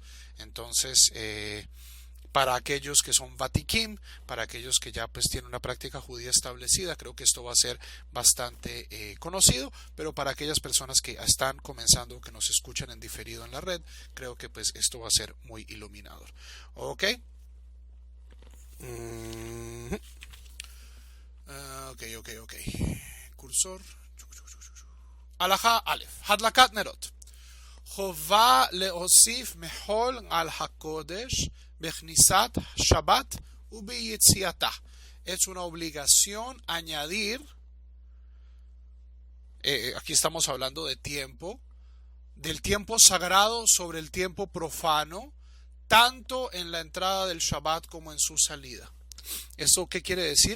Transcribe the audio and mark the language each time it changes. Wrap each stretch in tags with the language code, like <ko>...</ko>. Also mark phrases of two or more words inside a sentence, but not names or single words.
<es>Entonces, para aquellos que son vatikim, para aquellos que ya pues tienen una práctica judía establecida, creo que esto va a ser bastante conocido, pero para aquellas personas que están comenzando, que nos escuchan en diferido en la red, creo que pues esto va a ser muy iluminador. ¿Ok? Ok.</es> <he>Cursor. הלכה א. הדלקת נרות. חובה להוסיף מחול על הקודש בכניסת שבת וביציאתה.</he> <es>Es una obligación añadir, aquí estamos hablando de tiempo, del tiempo sagrado sobre el tiempo profano, tanto en la entrada del Shabbat como en su salida. ¿Eso qué quiere decir?</es>